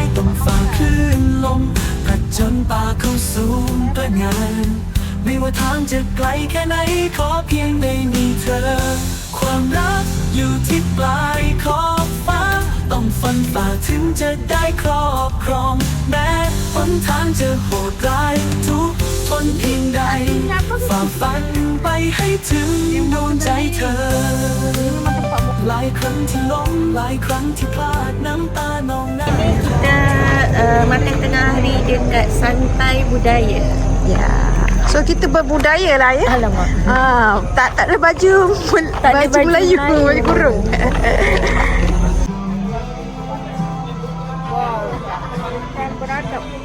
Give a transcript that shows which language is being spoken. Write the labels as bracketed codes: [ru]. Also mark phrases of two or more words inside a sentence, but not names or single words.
[th] ต้องฝ่าคลื่นลมผจญป่าเข้าสู่ตระหง่านไม่ว่าทางจะไกลแค่ไหนขอเพียงได้มีเธอความรักอยู่ที่ปลายขอบฟ้าต้องฟันฝ่าถึงจะได้ครอบครองแม้หนทางจะโหดร้ายทุกทนเพียงใดฝ่าฟันไปให้ถึงดวงใจเธอหลายครั้งที่ล้มหลายครั้งที่พลาดน้ำตานองหน้า [ms] Kita makan tengah hari dekat Santai Budaya. Ya. So kita berbudaya lah ya. Alamak. Tak ada baju Tak ada baju Melayu, Melayu. baju kurung. Bukan beradab.